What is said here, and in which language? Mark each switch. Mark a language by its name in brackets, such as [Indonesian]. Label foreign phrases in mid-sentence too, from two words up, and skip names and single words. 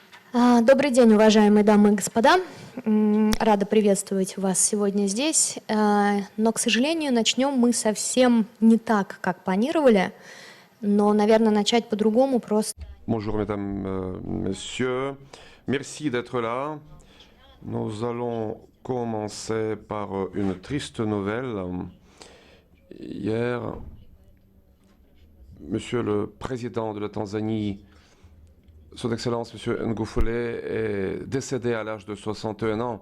[Russian] Добрый день, уважаемые дамы и господа. Рада приветствовать вас сегодня здесь. Но, к сожалению, начнем мы совсем не так, как планировали. Но, наверное, начать по-другому просто. [French] Bonjour mesdames, messieurs, merci d'être là. Nous allons commencer par une triste nouvelle. Hier, Monsieur le Président de la Tanzanie, Son Excellence Monsieur Ngufule, est décédé à l'âge de 61 ans.